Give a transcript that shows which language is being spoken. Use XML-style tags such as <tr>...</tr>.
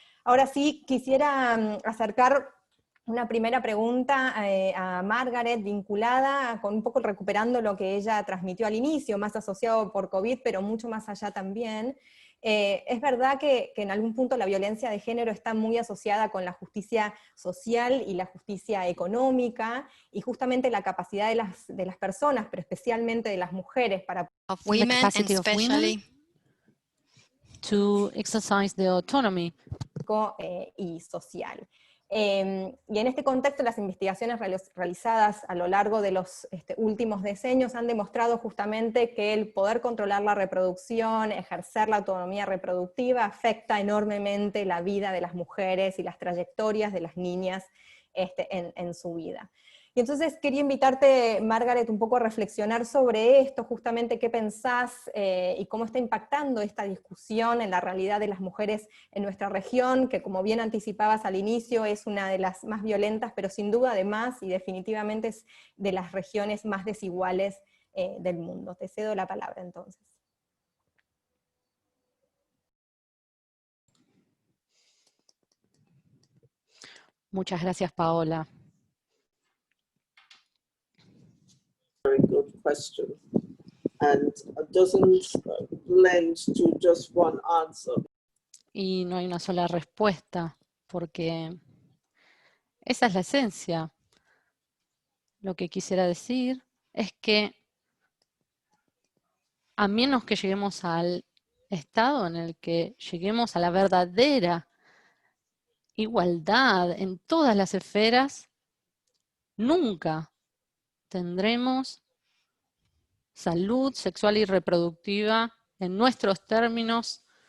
<es>Ahora sí, quisiera acercar una primera pregunta a Margaret, vinculada con un poco recuperando lo que ella transmitió al inicio, más asociado por COVID, pero mucho más allá también. Es verdad que en algún punto la violencia de género está muy asociada con la justicia social y la justicia económica, y justamente la capacidad de las personas, pero especialmente de las mujeres, para</es> <en>of women and especially to exercise their autonomy</en> <es>y social. Y en este contexto, las investigaciones realizadas a lo largo de los últimos decenios han demostrado justamente que el poder controlar la reproducción, ejercer la autonomía reproductiva, afecta enormemente la vida de las mujeres y las trayectorias de las niñas en su vida. Y entonces quería invitarte, Margaret, un poco a reflexionar sobre esto, justamente qué pensás y cómo está impactando esta discusión en la realidad de las mujeres en nuestra región, que como bien anticipabas al inicio es una de las más violentas, pero sin duda además y definitivamente es de las regiones más desiguales del mundo. Te cedo la palabra entonces. Muchas gracias, Paola.</es> <en>Very good question, and doesn't lend to just one answer.</en> <es>Y no hay una sola respuesta, porque esa es la esencia. Lo que quisiera decir es que a menos que lleguemos al estado en el que lleguemos a la verdadera igualdad en todas las esferas, nunca tendremos salud sexual y reproductiva en nuestros términos,</es>